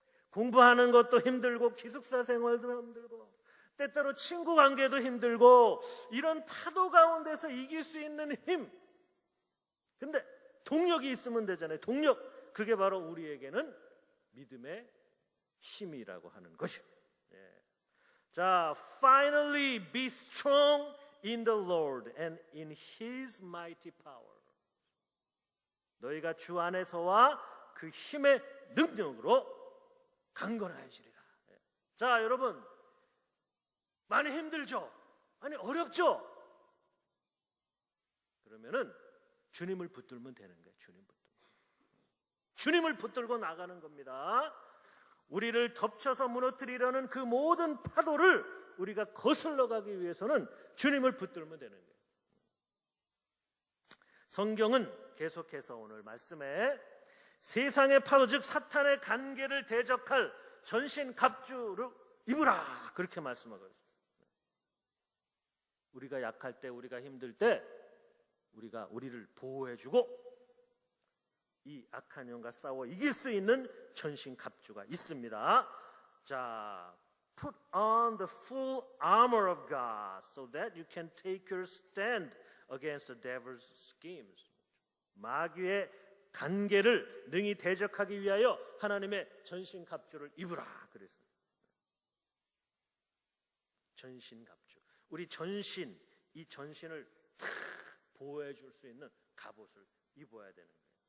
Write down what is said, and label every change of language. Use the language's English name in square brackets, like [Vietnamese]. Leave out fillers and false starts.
[Korean] 공부하는 것도 힘들고 기숙사 생활도 힘들고 때때로 친구 관계도 힘들고 이런 파도 가운데서 이길 수 있는 힘. 근데 동력이 있으면 되잖아요. 동력. 그게 바로 우리에게는 믿음의 힘이라고 하는 것입니다. 예. [English] 자, finally be strong in the Lord and in His mighty power. [Korean] 너희가 주 안에서와 그 힘의 능력으로 강건하시리라. 예. 자, 여러분, 많이 힘들죠? 많이 어렵죠? 그러면은 주님을 붙들면 되는 거예요. 주님을 붙들고 나가는 겁니다. 우리를 덮쳐서 무너뜨리려는 그 모든 파도를 우리가 거슬러 가기 위해서는 주님을 붙들면 되는 거예요. 성경은 계속해서 오늘 말씀에 세상의 파도, 즉 사탄의 간계를 대적할 전신갑주를 입으라, 그렇게 말씀하고 있습니다. 우리가 약할 때, 우리가 힘들 때 우리가 우리를 보호해주고 이 악한 영과 싸워 이길 수 있는 전신갑주가 있습니다. [English] 자, put on the full armor of God so that you can take your stand against the devil's schemes. [Korean] 마귀의 간계를 능히 대적하기 위하여 하나님의 전신갑주를 입으라 그랬어요. 전신갑주. 우리 전신, 이 전신을 다 보호해 줄 수 있는 갑옷을 입어야 되는 거예요.